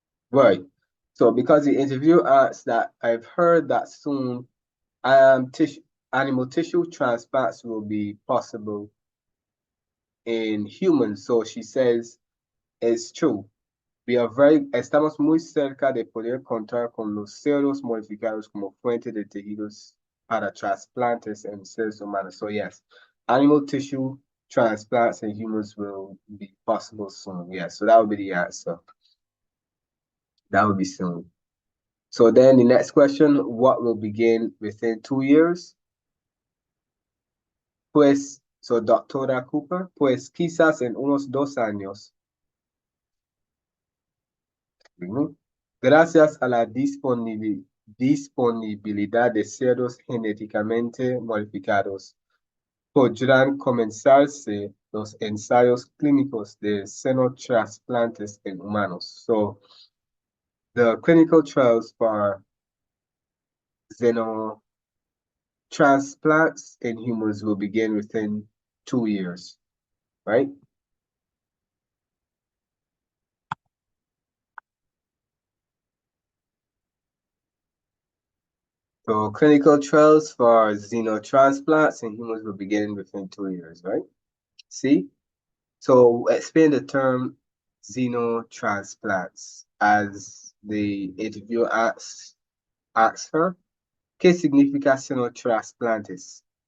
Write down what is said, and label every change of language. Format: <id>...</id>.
<en>Right. So because the interview asks that I've heard that soon tissue animal tissue transplants will be possible in humans. So she says it's true.</en> <es>Estamos muy cerca de poder contar con los cerdos modificados como fuente de tejidos para trasplantes en seres humanos.</es> <en>So yes, animal tissue transplants in humans will be possible soon. Yes, so that would be the answer. That would be soon. So then the next question, what will begin within 2 years?</en> <es>Pues, so doctora Cooper, pues quizás en unos 2 años. Ujú. Gracias a la disponibilidad de cerdos genéticamente modificados, podrán comenzarse los ensayos clínicos de xenotrasplantes en humanos.</es> <en>So, the clinical trials for xenotransplants in humans will begin within 2 years, right? So clinical trials for xenotransplants in humans will begin within 2 years, right? See? So explain the term xenotransplants as the interviewer asks her.</en> <es>¿Qué significa xenotrasplantes?</es>